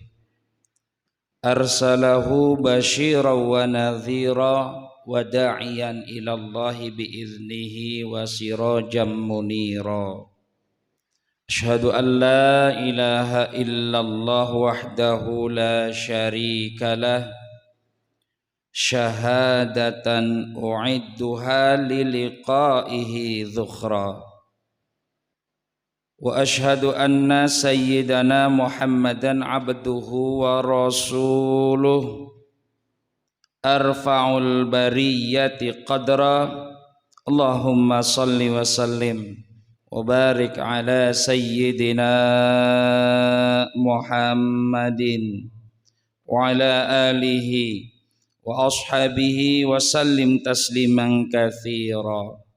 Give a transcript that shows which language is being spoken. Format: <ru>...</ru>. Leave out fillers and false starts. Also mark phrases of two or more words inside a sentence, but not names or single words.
<ar>أرسله بشيرا ونذيرا وداعيا إلى الله بإذنه وسراجا منيرا. أشهد أن لا إله إلا الله وحده لا شريك له شهادة أعدها للقائه ذخرا. وأشهد أن سيدنا محمدا عبده ورسوله أرفع البرية قدرا. اللهم صل وسلم وبارك على سيدنا محمد وعلى آله وأصحابه وسلم تسليما كثيرا.</ar>